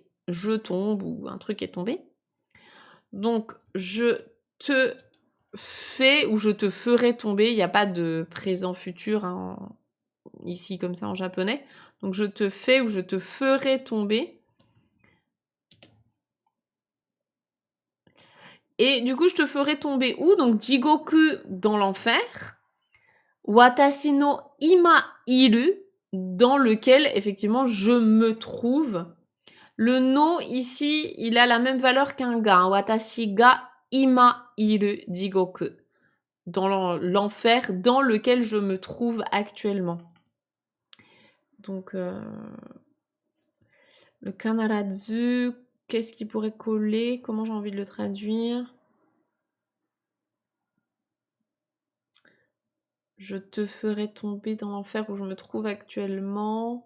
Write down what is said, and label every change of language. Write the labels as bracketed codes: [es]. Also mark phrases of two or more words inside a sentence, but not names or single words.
[fr] Je tombe ou un truc est tombé. Donc je te fais ou je te ferai tomber, il n'y a pas de présent futur, hein, ici comme ça en japonais. Donc je te fais ou je te ferai tomber. Et du coup, je te ferai tomber où? Donc jigoku dans l'enfer. [ja] 私の今いる, [fr] dans lequel effectivement je me trouve. Le no ici, il a la même valeur qu'un ga. Hein. [ja] 私が今いる地獄. [fr] Dans l'enfer dans lequel je me trouve actuellement. Donc, le kanarazu, qu'est-ce qui pourrait coller? Comment j'ai envie de le traduire? Je te ferai tomber dans l'enfer où je me trouve actuellement.